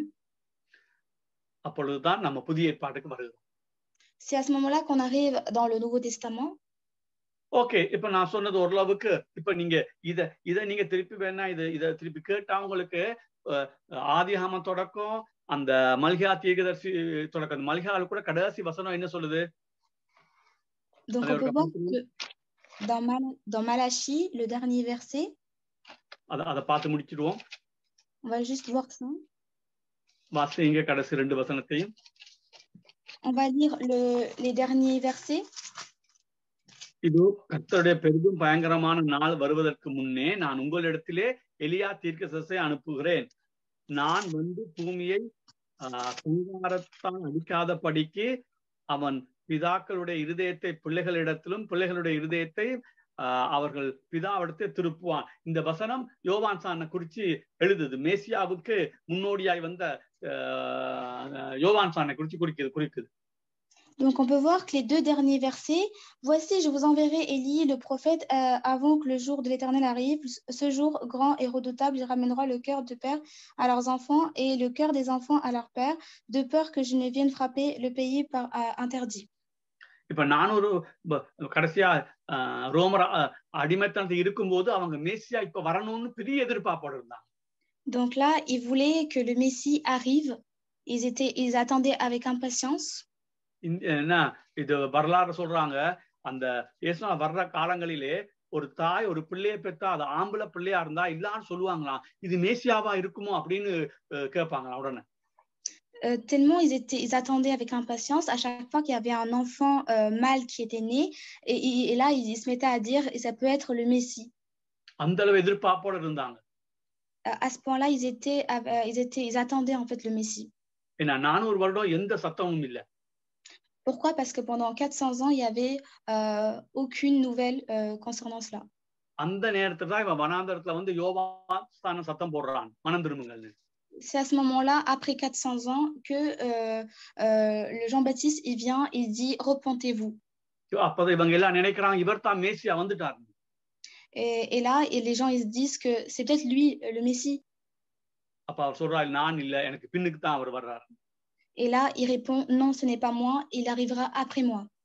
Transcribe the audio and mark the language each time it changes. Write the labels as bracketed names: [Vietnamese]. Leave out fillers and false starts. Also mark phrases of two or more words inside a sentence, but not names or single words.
[Tamil] அப்பொழுதுதான் நம்ம புதிய ஏற்பாட்டுக்கு வருகிறோம். [French] C'est à ce moment-là qu'on arrive dans le Nouveau Testament. [Tamil] ஓகே, இப்ப நான் சொன்னது ஓரளவுக்கு இப்ப நீங்க இத நீங்க திருப்பி வேணா இத திருப்பி கேட்டா உங்களுக்கு ஆதியாகமம் தொடக்கம் அந்த மல்கியா தீர்க்கதரிசி தொடக்கம் மல்கியால கூட கடைசி வசனம் என்ன சொல்லுது? [French] Donc on peut voir que dans Malachie le dernier verset. [Tamil] அத பார்த்து முடிச்சிடுவோம். [French] On va juste voir ça. [Tamil] வாசிங்க கடைசி 2 வசனத்தையும். [French] On va lire les derniers versets. [Tamil] இது கர்த்தருடைய பெரிதும் பயங்கரமான நாள் வருவதற்கு முன்னே நான் உங்களிடத்திலே எலியா தீர்க்கதரிசியை அனுப்புகிறேன். நான் வந்து பூமியை சங்காரத்தால் அடிக்காதபடிக்கு அவன் பிதாக்களுடைய இருதயத்தை பிள்ளைகளிடத்திலும் பிள்ளைகளுடைய இருதயத்தை அவர்கள் பிதாவிடத்தை திருப்புவான். இந்த வசனம் யோவான் சானை குறிச்சு எழுதுது. மேசியாவுக்கு முன்னோடியாய் வந்த யோவான் சானை குறிச்சு குறிக்குது. [French] Donc, on peut voir que les deux derniers versets, voici, je vous enverrai Élie, le prophète, avant que le jour de l'Éternel arrive. Ce jour grand et redoutable, il ramènera le cœur de père à leurs enfants et le cœur des enfants à leur père, de peur que je ne vienne frapper le pays par interdit. [Tamil] இப்ப நானூறு கடைசியா ரோமர் அடிமைத்தனத்தில் இருக்கும்போது அவங்க மேசியா இப்ப வரணும்னு பெரிய எதிர்பார்ப்போட இருந்தாங்க. [French] Donc là, ils voulaient que le Messie arrive. Ils attendaient avec impatience. [Tamil] என்ன இது வரலாறு சொல்றாங்க, அந்த இயேசுவா வர்ற காலங்களிலே ஒரு தாய் ஒரு பிள்ளையை பெற்றா அது ஆம்பளை பிள்ளையா இருந்தா இல்லான்னு சொல்லுவாங்களாம். இது மேசியாவா இருக்குமோ அப்படின்னு கேட்பாங்க உடனே. [French] Tellement ils attendaient avec impatience à chaque fois qu'il y avait un enfant mâle qui était né, et là ils se mettaient à dire ça peut être le Messie. [Tamil] அந்த அளவு எதிர்பார்ப்போட இருந்தாங்க. [French] À ce point-là, ils attendaient en fait le Messie. [Tamil] ஏன்னா 400 வருடம் எந்த சத்தமும் இல்லை. [French] Pourquoi? Parce que pendant 400 ans, il n'y avait aucune nouvelle concernant cela. [Tamil] அந்த நேரத்துல தான் இவன் வனாந்தரத்துல வந்து யோவான் சத்தம் போடுறான், மனம் திரும்புங்கள். [French] C'est à ce moment-là, après 400 ans, que le Jean-Baptiste, il vient, il dit « Repentez-vous ». Et là, les gens, ils se disent que c'est peut-être lui, le Messie. Et là, il répond « Non, ce n'est pas moi, il arrivera après moi ».